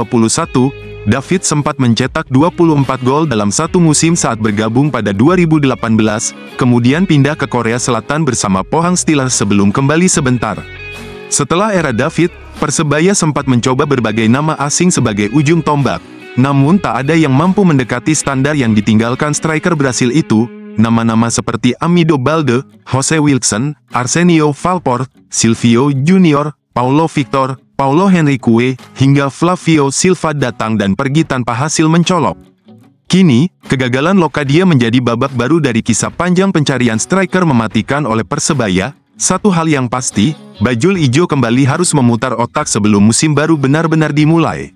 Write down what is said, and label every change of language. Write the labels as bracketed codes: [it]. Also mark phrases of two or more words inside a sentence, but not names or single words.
[id] David sempat mencetak 24 gol dalam satu musim saat bergabung pada 2018, kemudian pindah ke Korea Selatan bersama Pohang Steelers sebelum kembali sebentar. Setelah era David, Persebaya sempat mencoba berbagai nama asing sebagai ujung tombak. Namun tak ada yang mampu mendekati standar yang ditinggalkan striker Brasil itu. Nama-nama seperti Amido Balde, Jose Wilson, Arsenio Valport, Silvio Junior, Paulo Victor, Paulo Henrique, hingga Flavio Silva datang dan pergi tanpa hasil mencolok. Kini, kegagalan Locadia menjadi babak baru dari kisah panjang pencarian striker mematikan oleh Persebaya. Satu hal yang pasti, Bajul Ijo kembali harus memutar otak sebelum musim baru benar-benar dimulai.